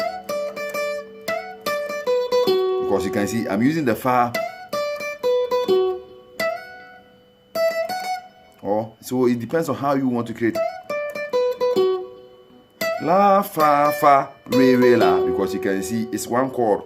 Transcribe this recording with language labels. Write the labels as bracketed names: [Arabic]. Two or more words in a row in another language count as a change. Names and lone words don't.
[English] Because you can see I'm using the fa. So it depends on how you want to create. La, fa, re, la. Because you can see it's 1 chord.